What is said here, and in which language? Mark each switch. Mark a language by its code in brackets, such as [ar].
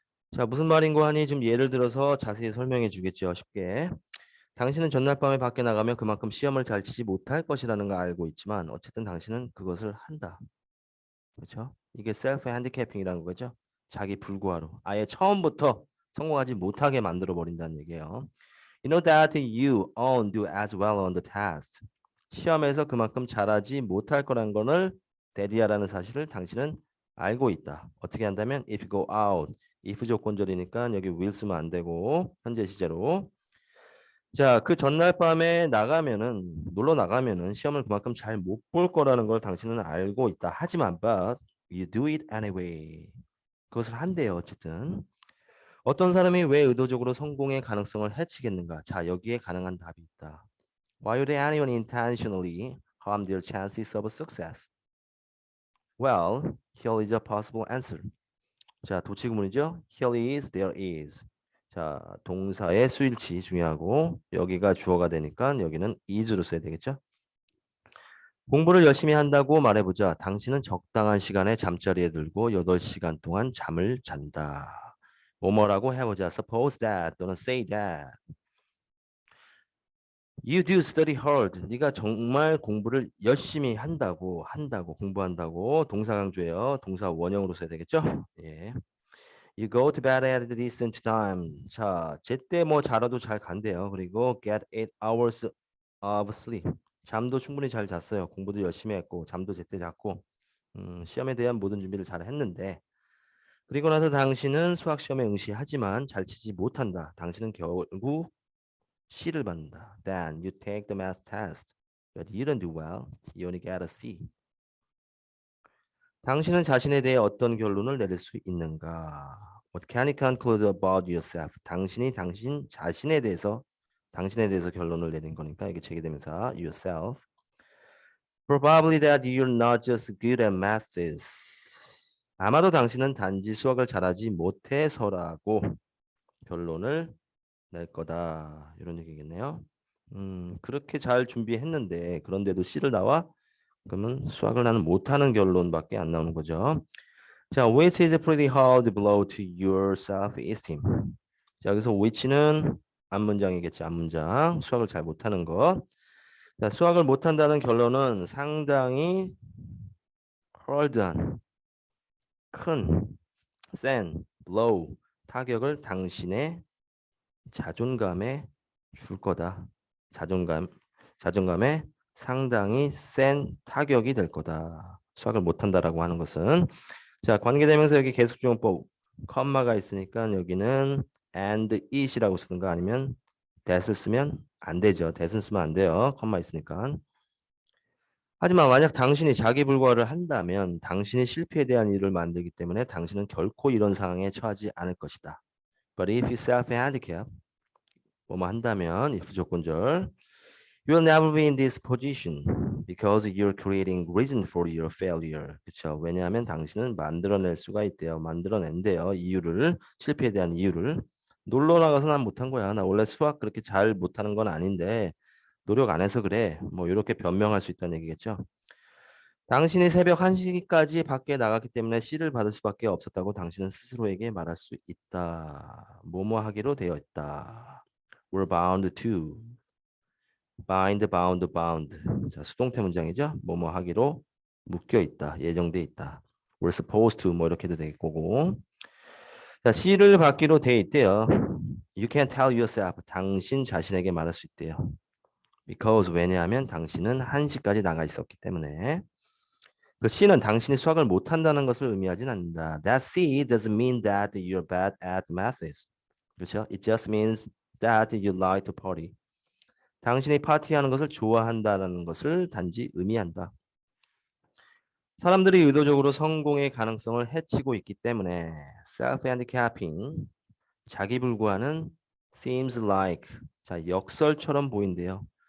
[ko] 자, 무슨 말인고 하니 좀 예를 들어서 자세히 설명해 주겠죠. 쉽게. 당신은 전날 밤에 밖에 나가면 그만큼 시험을 잘 치지 못할 것이라는 걸 알고 있지만 어쨌든 당신은 그것을 한다. 그렇죠? 이게 셀프 핸디캐핑이라는 거죠. 자기 불구하로. 아예 처음부터 성공하지 못하게 만들어 버린다는 얘기예요. [en] You know that you won't do as well on the test. [ko] 시험에서 그만큼 잘하지 못할 거라는 것을 대디하라는 사실을 당신은 알고 있다. 어떻게 한다면 [en] if you go out, [ko] if 조건절이니까 여기 will 쓰면 안 되고 현재 시제로. 자, 그 전날 밤에 나가면은 놀러 나가면은 시험을 그만큼 잘 못 볼 거라는 걸 당신은 알고 있다. 하지만 [en] but you do it anyway. [ko] 그것을 한대요. 어쨌든. 어떤 사람이 왜 의도적으로 성공의 가능성을 해치겠는가? 자, 여기에 가능한 답이 있다. [en] Why would anyone intentionally harm their chances of success? Well, here is a possible answer. [ko] 자, 도치구문이죠. [en] Here is, there is. [ko] 자, 동사의 수일치 중요하고 여기가 주어가 되니까 여기는 is로 써야 되겠죠. 공부를 열심히 한다고 말해보자. 당신은 적당한 시간에 잠자리에 들고 8시간 동안 잠을 잔다. 뭐뭐라고 해보자. [en] Suppose that [ko] 또는 [en] say that. You do study hard. [ko] 네가 정말 공부를 열심히 한다고 공부한다고 동사 강조예요. 동사 원형으로 써야 되겠죠? 예. [en] You go to bed at a decent time. [ko] 자, 제때 뭐 자라도 잘 간대요. 그리고 [en] get 8 hours of sleep. [ko] 잠도 충분히 잘 잤어요. 공부도 열심히 했고 잠도 제때 잤고 시험에 대한 모든 준비를 잘 했는데 그리고 나서 당신은 수학 시험에 응시하지만 잘 치지 못한다. 당신은 결국 C를 받는다. [en] Then you take the math test, but you don't do well. You only get a C. [ko] 당신은 자신에 대해 어떤 결론을 내릴 수 있는가? [en] What can you conclude about yourself? [ko] 당신이 당신 자신에 대해서 결론을 내린 거니까 이게 제기되면서 yourself. [en] Probably that you're not just good at maths. [ko] 아마도 당신은 단지 수학을 잘하지 못해서라고 결론을 낼 거다. 이런 얘기겠네요. 그렇게 잘 준비했는데 그런데도 C를 나와? 그러면 수학을 나는 못하는 결론밖에 안 나오는 거죠. [en] 자, which is a pretty hard blow to your self-esteem. [ko] 자, 여기서 which는 앞문장이겠죠. 앞문장. 수학을 잘 못하는 것. 자, 수학을 못한다는 결론은 상당히 hard한, 큰, 센, blow, 타격을 당신의 자존감에 줄 거다. 자존감에 상당히 센 타격이 될 거다. 수학을 못한다라고 하는 것은 자, 관계대명사 여기 계속주용법 컴마가 있으니까 여기는 and it이라고 쓰는 거 아니면 that을 쓰면 안 되죠. that은 쓰면 안 돼요. 컴마 있으니까. 하지만 만약 당신이 자기 불과를 한다면 당신이 실패에 대한 이유를 만들기 때문에 당신은 결코 이런 상황에 처하지 않을 것이다. [en] But if you self-handicap, [ko] 뭐뭐 한다면 [en] if [ko] 조건절 [en] you will never be in this position because you're creating reason for your failure. [ko] 그렇죠? 왜냐하면 당신은 만들어낼 수가 있대요. 만들어낸대요. 이유를 실패에 대한 이유를 놀러 나가서 난 못한 거야. 나 원래 수학 그렇게 잘 못하는 건 아닌데 노력 안 해서 그래. 뭐 이렇게 변명할 수 있다는 얘기겠죠. 당신이 새벽 1시까지 밖에 나갔기 때문에 C를 받을 수밖에 없었다고 당신은 스스로에게 말할 수 있다. 뭐뭐 하기로 되어 있다. [en] We're bound to. [ko] bind, bound, bound. 자, 수동태 문장이죠. 뭐뭐 하기로 묶여 있다. 예정돼 있다. [en] We're supposed to [ko] 뭐 이렇게도 될 거고. 자, C를 받기로 돼 있대요. [en] You can tell yourself. [ko] 당신 자신에게 말할 수 있대요. Because 왜냐하면 당신은 1시까지 나가 있었기 때문에. 그 C는 당신이 수학을 못한다는 것을 의미하진 않는다. [en] That C doesn't mean that you're bad at math. [ko] 그렇죠? [en] It just means that you like to party. [ko] 당신이 파티하는 것을 좋아한다는 것을 단지 의미한다. 사람들이 의도적으로 성공의 가능성을 해치고 있기 때문에 self-handicapping, 자기 불구하는 [en] seems like, [ko] 자, 역설처럼 보인대요.